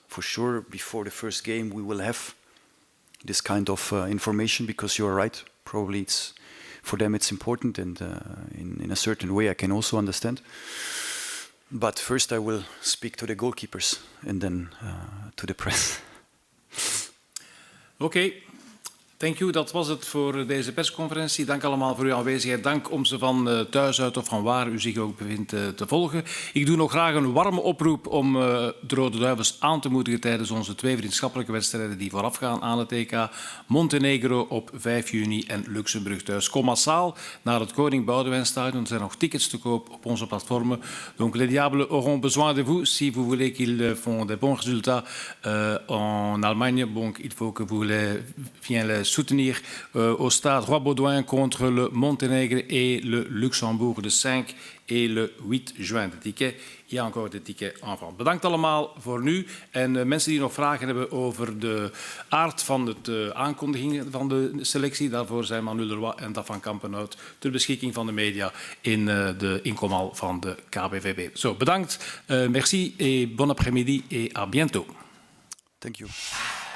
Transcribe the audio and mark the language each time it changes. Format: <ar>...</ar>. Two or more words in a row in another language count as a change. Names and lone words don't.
<en>For sure, before the first game, we will have this kind of information, because you are right. Probably for them it's important, and in a certain way I can also understand. But first I will speak to the goalkeepers and then to the press. Oké. Thank you,</en> <nl>dat was het voor deze persconferentie. Dank allemaal voor uw aanwezigheid. Dank om ze van thuis uit of van waar u zich ook bevindt te volgen. Ik doe nog graag een warme oproep om de Rode Duivels aan te moedigen tijdens onze 2 vriendschappelijke wedstrijden die voorafgaan aan het EK. Montenegro op 5 juni en Luxemburg thuis. Kom massaal naar het Koning Boudewijnstadion. Er zijn nog tickets te koop op onze platformen.</nl> <fr>Donc les Diables auront besoin de vous si vous voulez qu'ils font des bons résultats en Allemagne. Donc il faut que vous les soutenir au stade Roi-Baudouin contre le Monténègre et le Luxembourg de 5 et le 8 juin. De ticket, il y a encore des tickets en vente.</fr> <nl>Bedankt allemaal voor nu. En mensen die nog vragen hebben over de aard van de aankondigingen van de selectie, daarvoor zijn Manu Leroy en Daf van Kampenhout ter beschikking van de media in de inkomal van de KBVB. Zo, bedankt,</nl> <fr>merci et bon après-midi et à bientôt.</fr> <en>Thank you.</en>